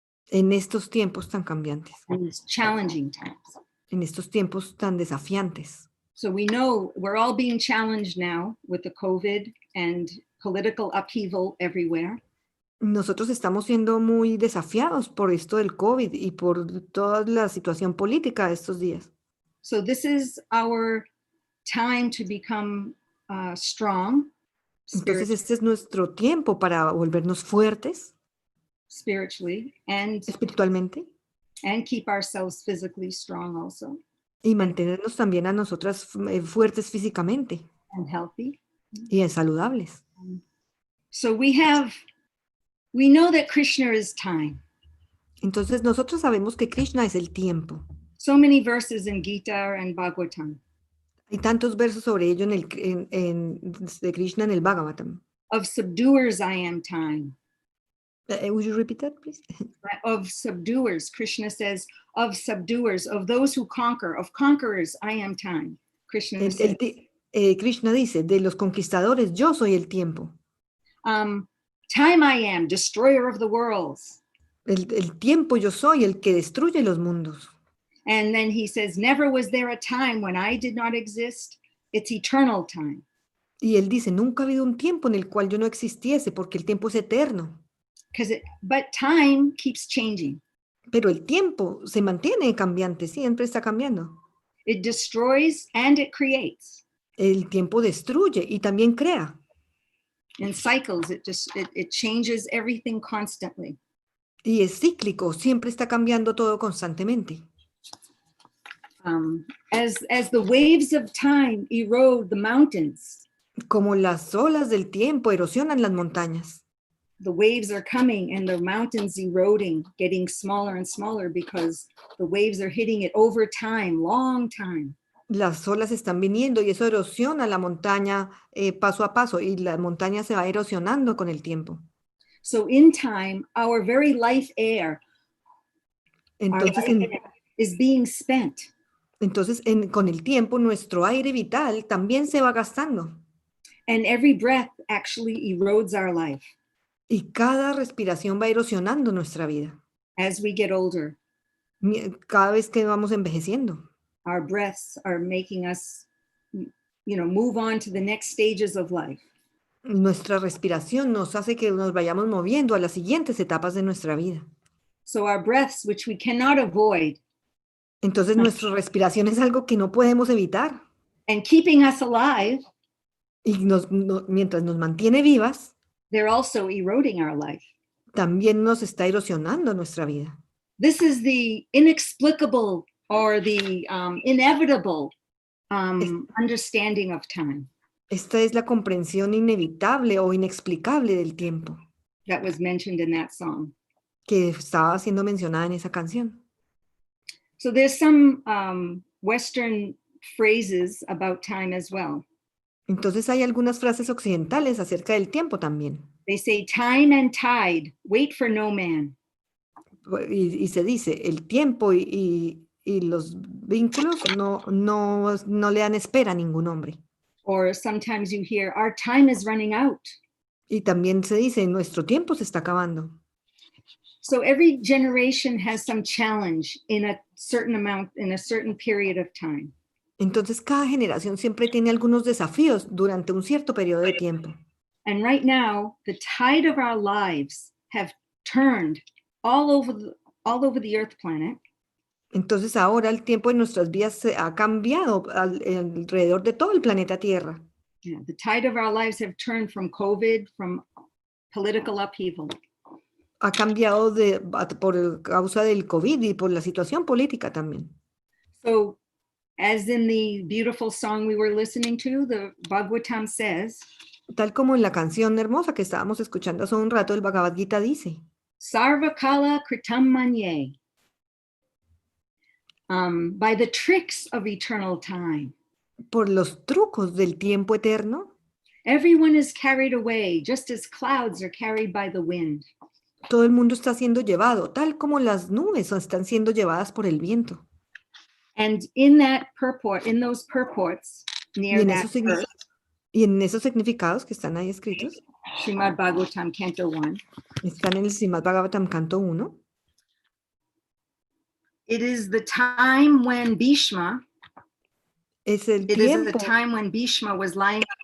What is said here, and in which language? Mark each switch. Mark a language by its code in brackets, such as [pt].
[es] en estos tiempos tan cambiantes, [en] in these challenging times. [es] en estos tiempos tan desafiantes. [en] So we know we're all being challenged now with the COVID and political upheaval everywhere. [es] Nosotros estamos siendo muy desafiados por esto del COVID y por toda la situación política de estos días. [en] So this is our time to become strong, [es] Entonces este es nuestro tiempo para volvernos fuertes [en] spiritually, and [es] espiritualmente [en] keep ourselves physically strong also, [es] y mantenernos también a nosotras fuertes físicamente [en] and healthy. [es] y saludables. [en] So we know that Krishna is time. [es] Entonces nosotros sabemos que Krishna es el tiempo. [en] So many verses in Gita and Bhagavatam [es] Hay tantos versos sobre ello de Krishna en el Bhagavatam. [en] of subduers I am time. Would you repeat that, please? Of subduers, Krishna says, of subduers, of those who conquer, of conquerors I am time. Krishna says, [es] Krishna dice, de los conquistadores yo soy el tiempo. [en] time I am, destroyer of the worlds. [es] El tiempo yo soy el que destruye los mundos. [en] And then he says, never was there a time when I did not exist. It's eternal time. [es] Y él dice, nunca ha habido un tiempo en el cual yo no existiese, porque el tiempo es eterno. [en] But time keeps changing. [es] Pero el tiempo se mantiene cambiante, siempre está cambiando. [en] It destroys and it creates. [es] El tiempo destruye y también crea. [en] In cycles, it changes everything constantly. [es] Y es cíclico, siempre está cambiando todo constantemente. [en] As the waves of time erode the mountains, [es] Como las olas del tiempo erosionan las montañas. [en] the waves are coming and the mountains eroding, getting smaller and smaller because the waves are hitting it over time, long time. [es] Las olas están viniendo y eso erosiona la montaña paso a paso y la montaña se va erosionando con el tiempo. [en] So in time, our very life air, is being spent. [es] Entonces con el tiempo nuestro aire vital también se va gastando. [en] And every breath actually erodes our life. [es] Y cada respiración va erosionando nuestra vida. [en] As we get older. [es] Cada vez que vamos envejeciendo. [en] Our breaths are making us, move on to the next stages of life. [es] Nuestra respiración nos hace que nos vayamos moviendo a las siguientes etapas de nuestra vida. [en] So our breaths, which we cannot avoid, [es] Entonces nuestra respiración es algo que no podemos evitar. [en] and keeping us alive, [es] Y mientras nos mantiene vivas, [en] they're also eroding our life. [es] también nos está erosionando nuestra vida. [en] This is the inexplicable or the inevitable understanding of time [es] Esta es la comprensión inevitable o inexplicable del tiempo [en] that was mentioned in that song. [es] que estaba siendo mencionada en esa canción. [en] So there's some Western phrases about time as well. [es] Entonces hay algunas frases occidentales acerca del tiempo también. [en] They say, time and tide, wait for no man. [es] Y se dice, el tiempo y los vínculos no le dan espera a ningún hombre. [en] Or sometimes you hear, our time is running out. [es] Y también se dice, nuestro tiempo se está acabando. [en] So every generation has some challenge in a certain amount, in a certain period of time. [es] Entonces cada generación siempre tiene algunos desafíos durante un cierto periodo de tiempo. [en] And right now, the tide of our lives have turned all over the Earth planet. [es] Entonces ahora el tiempo de nuestras vidas se ha cambiado alrededor de todo el planeta Tierra. [en] Yeah, the tide of our lives have turned from COVID, from political upheaval. [es] Ha cambiado por causa del COVID y por la situación política también. [en] So, as in the beautiful song we were listening to, the Bhagavatam says, [es] Tal como en la canción hermosa que estábamos escuchando hace un rato, el Bhagavad Gita dice, [sa] Sarvakala kritam manye, [en] by the tricks of eternal time. [es] por los trucos del tiempo eterno, [en] Everyone is carried away, just as clouds are carried by the wind. [es] todo el mundo está siendo llevado, tal como las nubes están siendo llevadas por el viento. [en] And in that purport, in those purports, near that verse, [es] Y en esos significados que están ahí escritos, [en] Srimad Bhagavatam Canto 1, [es] están en el Srimad Bhagavatam Canto 1. [en] it is the time when Bhishma, [es] Es el [en] it is the [es] tiempo, [en] time when Bhishma was lying